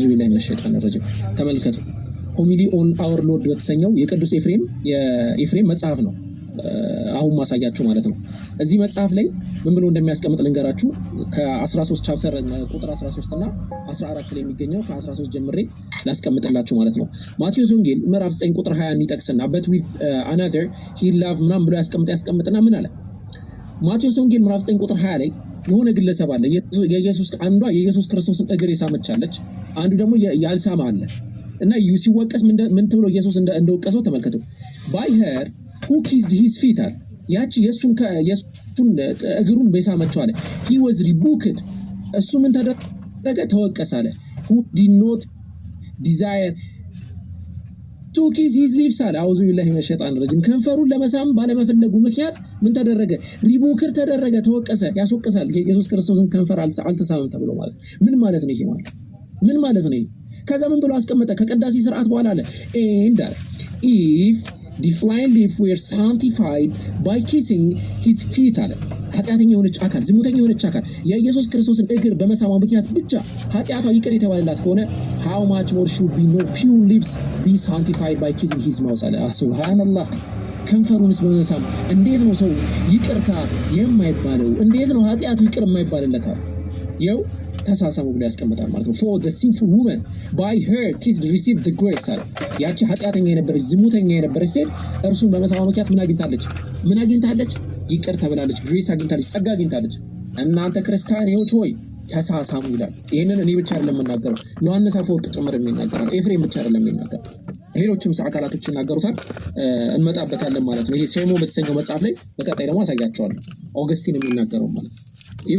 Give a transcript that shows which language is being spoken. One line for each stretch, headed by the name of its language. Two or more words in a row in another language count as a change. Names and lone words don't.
Arabic: بالله من الشيطان الرجيم።
Amharic: ተመልከቱ። ሆሚሊ ኦን አወር ሎርድ በተሰኘው የቅዱስ ኤፍሬም መጽሐፍ ነው አሁን ማሳያችሁ ማለት ነው። እዚህ መጽሐፍ ላይ ምን ብሎ እንደሚያስቀምጥ ልንገራችሁ። ከ13 ቻፕተር ቁጥር 13 እና 14 ላይ የሚገኘው ከ13 ጀምሬ ላስቀምጥላችሁ ማለት ነው። ማቴዎስ ወንጌል ምዕራፍ 9 ቁጥር 20 ይጠቅስና
English: but with another he loved
Amharic: ምናምን ብሎ ያስቀምጥና ምን አለ? ማቴዎስ ወንጌል ምዕራፍ 9 ቁጥር 20 ላይ የሆነ ግለሰብ አለ። አንዷ የኢየሱስ ክርስቶስን እግር የሳመቻለች፣ አንዱ ደግሞ ያልሳማ አለ። እና ሲወቀስ ምን ተብሎ ኢየሱስ እንደወቀሰው ተመልከቱ።
English: by her who kissed his feet
Amharic: አለ። ያቺ የሱን እግሩን በሳመችው አለ።
English: he was rebuked
Amharic: እሱ ምን ተደረገ? ተወቀሰ አለ።
English: who did not desire to kiss his lips
Amharic: አለ።
Arabic: أعوذ بالله من الشيطان الرجيم።
Amharic: ከንፈሩን ለመሳም ባለመፈለጉ ምክንያት ምን ተደረገ? ሪቡክር ተደረገ፣ ተወቀሰ። ያስወቅሳል። የኢየሱስ ክርስቶስን ከንፈር አልተሳመም ተብሎ ማለት ምን ማለት ነው? ይሄ ማለት ምን ማለት ነው? ከዛ ምን ብሎ አስቀመጠ? ከቅዳሴ ስርዓት በኋላ አለ
English: and if the flying leaf were sanctified by kissing his feet
Amharic: አለ። ኃጢአተኛ የሆነች አካል ዝሙተኛ የሆነች አካል የኢየሱስ ክርስቶስን እግር በመሳማ ምክንያት ብቻ ኃጢአቷ ይቅር የተባለላት ከሆነ
English: how much more should be no pure lips be sanctified by kissing his mouth
Amharic: አለ። ሱብሃንአላህ ከንፈሩንስ በመሳም እንዴት ነው ሰው ይቅርታ የማይባለው? እንዴት ነው ኃጢአቱ ይቅር የማይባልለት? ይኸው ተሳሳሙ ብሎ ያስቀምጣል ማለት ነው።
English: for the sinful woman by her kiss received the grace
Amharic: አለ። ያቺ ኃጢአተኛ የነበረች ዝሙተኛ የነበረች ሴት እርሱን በመሳማ ምክንያት ምን አግኝታለች? ምን አግኝታለች? ይቅር ተብላለች፣ ግሬስ አግኝታለች፣ ጸጋ አግኝታለች። እናንተ ክርስቲያኖች ሆይ ተሳሳሙ ይላል። ይህንን እኔ ብቻ አይደለም የምናገረው፣ ዮሐንስ አፈወርቅ ጭምር የሚናገራል። ኤፍሬም ብቻ አይደለም የሚናገረው፣ ሌሎችም አካላቶች ይናገሩታል። እንመጣበታለን ማለት ነው። ይሄ ሴሞ በተሰኘው መጽሐፍ ላይ በቀጣይ ደግሞ አሳያቸዋለሁ። ኦገስቲን የሚናገረው ማለት ነው። ኢብሮ